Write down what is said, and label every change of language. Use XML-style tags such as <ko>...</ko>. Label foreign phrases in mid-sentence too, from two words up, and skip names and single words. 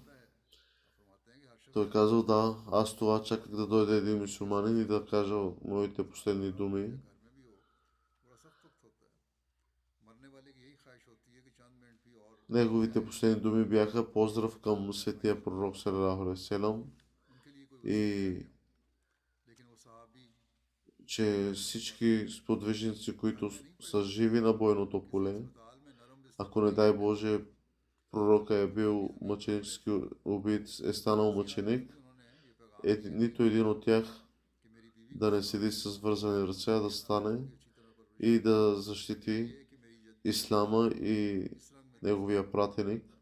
<bg>Той казал: да, аз това чаках да дойде един мюсюлманин и да кажа моите последни думи. Неговите последни думи бяха поздрав към светия пророк,</bg> <ar>صلى الله عليه وسلم,</ar> <bg>и че всички сподвижници, които са живи на бойното поле, ако не дай Боже пророка е бил мъченически убит, е станал мъченик, нито един от тях да не седи с вързани ръце, да стане и да защити ислама и неговия пратеник.</bg>